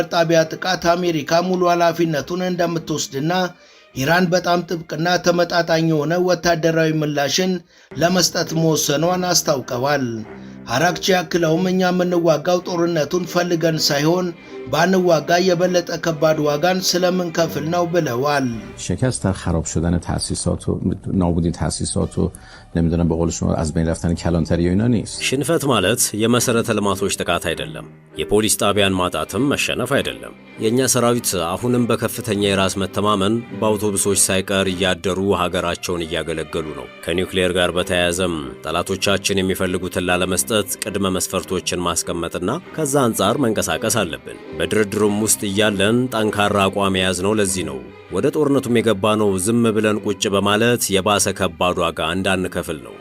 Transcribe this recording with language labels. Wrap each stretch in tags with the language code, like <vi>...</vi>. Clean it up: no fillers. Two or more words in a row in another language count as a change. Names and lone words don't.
<am>ጣቢያ ጥቃት አሜሪካ ሙሉ ኃላፊነቱን እንደምትወስድና ኢራን በጣም ጥብቅና ተመጣጣኝ የሆነ ወታደራዊ ምላሽን ለመስጠት መወሰኗን አስታውቀዋል። አራግቺ ያክለውም እኛ የምንዋጋው ጦርነቱን ፈልገን ሳይሆን ባንዋጋ የበለጠ ከባድ ዋጋን ስለምንከፍል ነው ብለዋል።</am> <fa>شکست در خراب شدن تأسیسات و نابودی تأسیسات و نمیدونم به قول شما از بین رفتن کلانتری و اینا نیست.</fa> <am>ሽንፈት ማለት የመሰረተ ልማቶች ጥቃት አይደለም። የፖሊስ ጣቢያን ማጣትም መሸነፍ አይደለም። የኛ ሰራዊት አሁንም በከፍተኛ የራስ መተማመን በአውቶቡሶች ሳይቀር እያደሩ ሀገራቸውን እያገለገሉ ነው። ከኒውክሌር ጋር በተያያዘም ጠላቶቻችን የሚፈልጉትን ላለመስጠት ቅድመ መስፈርቶችን ማስቀመጥና ከዛ አንጻር መንቀሳቀስ አለብን። በድርድሩም ውስጥ እያለን ጠንካራ አቋም የያዝነው ለዚህ ነው። ወደ ጦርነቱም የገባነው ዝም ብለን ቁጭ በማለት የባሰ ከባድ ዋጋ እንዳንከፍል ነው።</am>